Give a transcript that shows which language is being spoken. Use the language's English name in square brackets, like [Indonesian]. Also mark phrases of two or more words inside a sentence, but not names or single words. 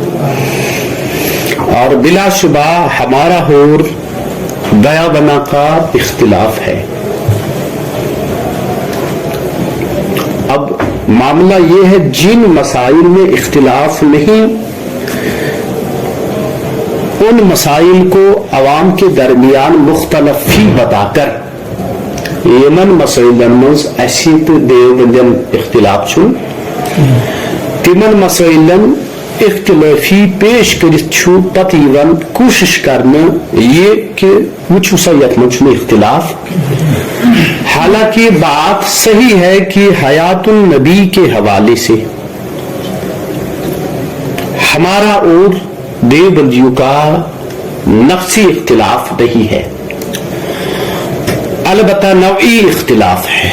[Urdu] اور بلا شبہ ہمارا اور دیا بنا کا اختلاف ہے. اب معاملہ یہ ہے، جن مسائل میں اختلاف نہیں، ان مسائل کو عوام کے درمیان مختلف ہی بتا کر [Kashmiri] یمن مسائلن مز اسی تو دیوبندین اختلاف چھو، تمن مسائلن اختلافی پیش کرت چھو، پتہ یوان کوشش کرنا یہ کہ وچھو سا یت من چھو اختلاف. [Urdu] حالانکہ بات صحیح ہے کہ حیات النبی کے حوالے سے ہمارا اور دیوبندیوں کا نفسی اختلاف نہیں ہے، البتہ نوعی اختلاف ہے.